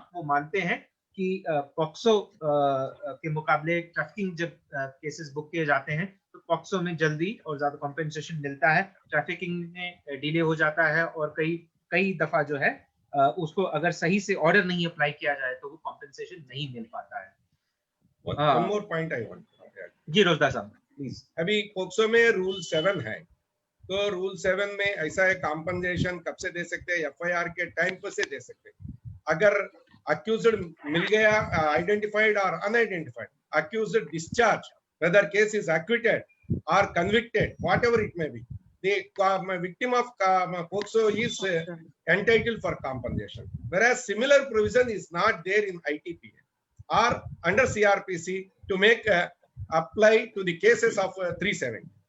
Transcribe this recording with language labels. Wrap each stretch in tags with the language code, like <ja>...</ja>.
<hi>हाँ, वो मानते हैं कि पॉक्सो के मुकाबले ट्रैफिकिंग जब केसेस बुक किए जाते हैं तो पॉक्सो में जल्दी और ज्यादा कॉम्पेंसेशन मिलता है, ट्रैफिकिंग में डिले हो जाता है, और कई दफा जो है उसको अगर सही से ऑर्डर नहीं अप्लाई किया जाए तो वो कॉम्पेंसेशन नहीं मिल पाता है.</hi> <en>One more point I want to add.</en> <hi>जी रोजदार साहब प्लीज. अभी पॉक्सो में रूल 7 है, तो रूल 7 में ऐसा है कॉम्पनसेशन कब से दे सकते हैं, FIR के टाइम पर से दे सकते हैं. अगर</hi> <en>accused मिल गया, identified or unidentified, accused discharge, whether case is acquitted or convicted, whatever it may be, the victim of POCSO is entitled for compensation, whereas similar provision is not there in ITPA or under CRPC to make apply to the cases of 370.</en>